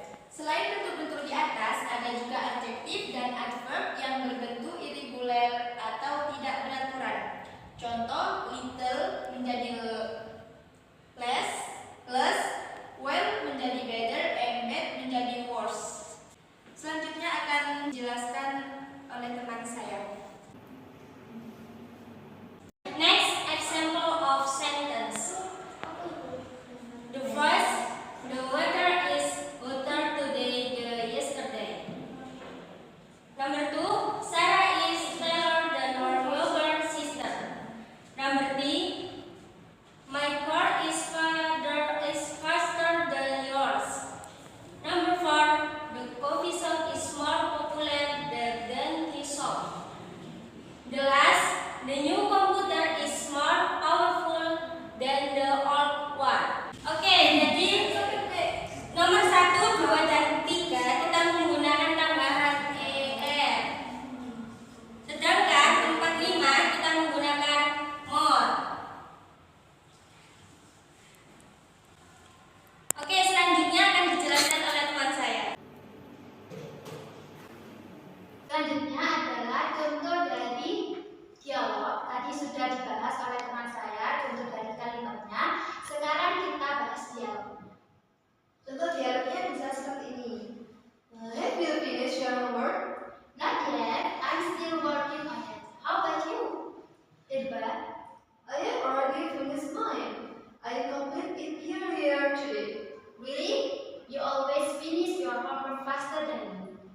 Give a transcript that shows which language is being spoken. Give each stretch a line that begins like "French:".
Indonesian: Selain bentuk-bentuk di atas, ada juga adjektif dan adverb yang berbentuk irregular atau tidak beraturan. Contoh, little menjadi less, well menjadi better, and bad menjadi worse. Selanjutnya akan dijelaskan oleh teman saya.
English: Next example of sentence. The first, the weather is hotter today than yesterday. Number 2, Sarah is taller than her younger sister. Number 3, my car is faster than yours. Number 4, the coffee shop is more popular than tea shop. The last, the new computer is more powerful than the old one.
Indonesian: Oke, jadi nomor 1, 2, dan 3 kita menggunakan tambahan er. Sedangkan tempat 5 kita menggunakan more. Oke, selanjutnya akan dijelaskan oleh teman saya. Selanjutnya adalah contoh dari dialog. Tadi sudah dibahas oleh teman saya contoh dari kalimatnya. Sekarang kita bahas dialog. Contoh dialognya bisa seperti ini.
English: Have you finished your homework? Not yet. I'm still working on it. How about you? Irba? I have already finished mine. I completed it earlier today. Really? You always finish your homework faster than me.